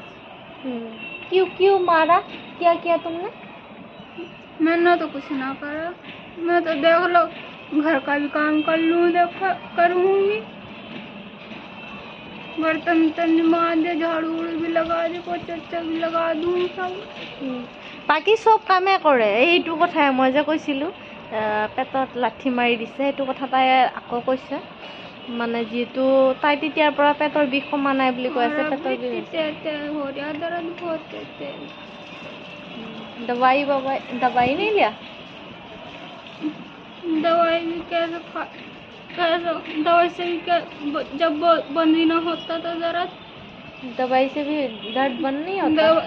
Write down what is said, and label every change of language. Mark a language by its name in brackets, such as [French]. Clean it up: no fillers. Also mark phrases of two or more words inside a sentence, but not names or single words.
[Hindi] क्यों मारा क्या किया तुमने मैंने तो कुछ ना करा मैं तो देख लो घर का भी काम कर लूँ करूँगी बर्तन मार दे झाड़ू भी लगा दे पोछा भी लगा दूँ सब [Assamese] বাকী চব কামে কৰে এইটো কথাই মই যে কৈছিলোঁ পেটত লাঠি মাৰি দিছে সেইটো কথা তাই আকৌ কৈছে মানে যিহেতু তাই তেতিয়াৰ পৰা পেটৰ বিষ কমা নাই বুলি কৈ আছে পেটৰ বিষ [Hindi] दवाई नहीं लिया दवाई भी कैसे दवाई से भी जब बंद ही ना होता तो दवाई से भी दर्द बंद नहीं होता